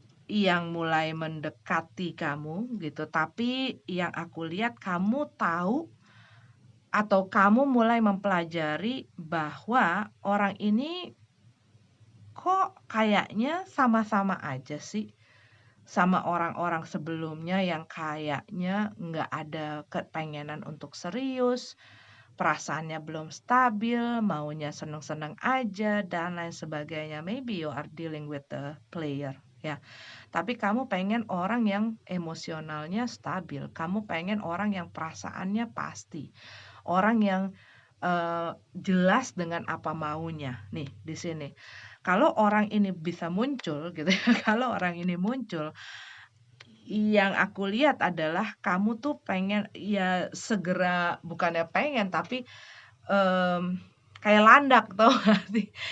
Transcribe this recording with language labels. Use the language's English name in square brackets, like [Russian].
[Indonesian] yang mulai mendekati kamu gitu, tapi yang aku lihat kamu tahu atau kamu mulai mempelajari bahwa orang ini kok kayaknya sama-sama aja sih sama orang-orang sebelumnya yang kayaknya nggak ada kepengenan untuk serius, perasaannya belum stabil, maunya seneng-seneng aja, dan lain sebagainya. [English] Maybe you are dealing with the player, ya. [Indonesian] Tapi kamu pengen orang yang emosionalnya stabil, kamu pengen orang yang perasaannya pasti, orang yang jelas dengan apa maunya. Nih, di sini. Kalau orang ini bisa muncul gitu ya, kalau orang ini muncul, yang aku lihat adalah kamu tuh pengen ya segera, bukannya pengen tapi kayak landak tau gak sih?